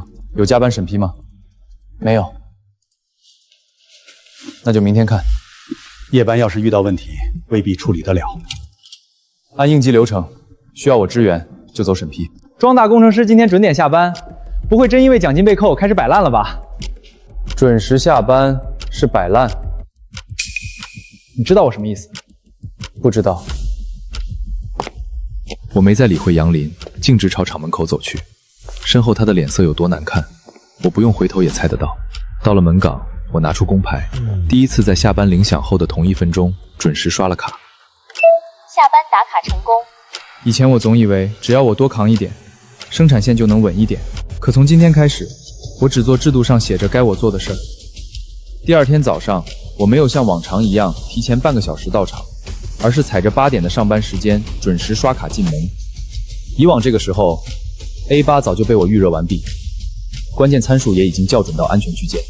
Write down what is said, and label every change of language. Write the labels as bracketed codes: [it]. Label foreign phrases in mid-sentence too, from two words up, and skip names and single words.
[zh] 有加班審批嗎？沒有。那就明天看。夜班要是遇到問題，未必處理得了。按應急流程，需要我支援就走審批。莊大工程師今天準點下班，不會真因為獎金被扣開始擺爛了吧？準時下班是擺爛，你知道我什麼意思？不知道。我没再理会杨林，径直朝厂门口走去。身后他的脸色有多难看，我不用回头也猜得到。到了门岗，我拿出工牌，第一次在下班铃响後的同1分鐘準時刷了卡。下班打卡成功。以前我总以为只要我多扛一点，生產線就能穩一點。可從今天開始，我只做制度上寫着該我做的事兒。第二天早上，我沒有像往常一樣提前半個小時到場，而是踩着8點的上班時間準時刷卡進門。以往這個時候 ，A8 早就被我預熱完畢，關鍵參數也已經校準到安全區間。